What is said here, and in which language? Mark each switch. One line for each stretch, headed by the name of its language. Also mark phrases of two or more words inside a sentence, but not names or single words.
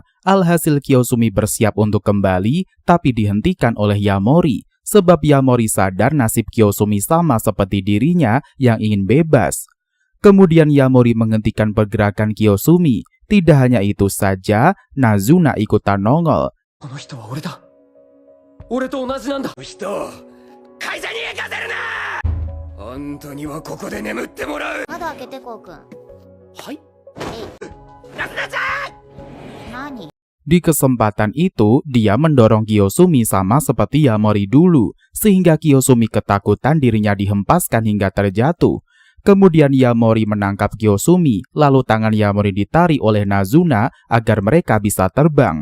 Indonesian: Alhasil Kiyosumi bersiap untuk kembali, tapi dihentikan oleh Yamori. Sebab Yamori sadar nasib Kiyosumi sama seperti dirinya yang ingin bebas. Kemudian Yamori menghentikan pergerakan Kiyosumi. Tidak hanya itu saja, Nazuna ikutan nongol.
Japanese: 俺と同じなんだ。人を会社に行かせるな。あんたにはここで眠ってもらう。窓開けてこうくん。はい。ナズナちゃん。何？
Indonesian: Di kesempatan itu, dia mendorong Kiyosumi sama seperti Yamori dulu, sehingga Kiyosumi ketakutan dirinya dihempaskan hingga terjatuh. Kemudian Yamori menangkap Kiyosumi, lalu tangan Yamori ditarik oleh Nazuna agar mereka bisa terbang.